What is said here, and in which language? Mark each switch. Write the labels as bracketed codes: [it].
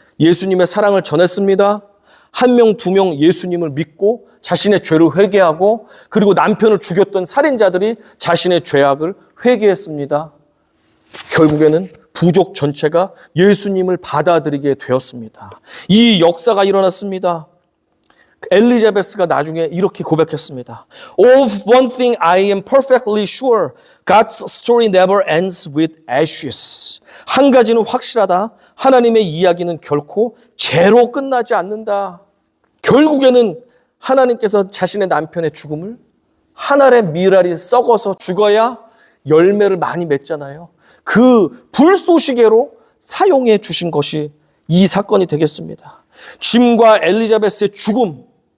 [ko] 예수님의 사랑을 전했습니다. 1명, 2명 예수님을 믿고 자신의 죄를 회개하고 그리고 남편을 죽였던 살인자들이 자신의 죄악을 회개했습니다. 결국에는 부족 전체가 예수님을 받아들이게 되었습니다. 이 역사가 일어났습니다. 엘리자베스가 나중에 이렇게 고백했습니다. [en] Of one thing I am perfectly sure, God's story never ends with ashes. [ko] 한 가지는 확실하다. 하나님의 이야기는 결코 죄로 끝나지 않는다. 결국에는 하나님께서 자신의 남편의 죽음을 한 알의 밀알이 썩어서 죽어야 열매를 많이 맺잖아요. 그 불쏘시개로 사용해 주신 것이 이 사건이 되겠습니다. 짐과 엘리자베스의 죽음은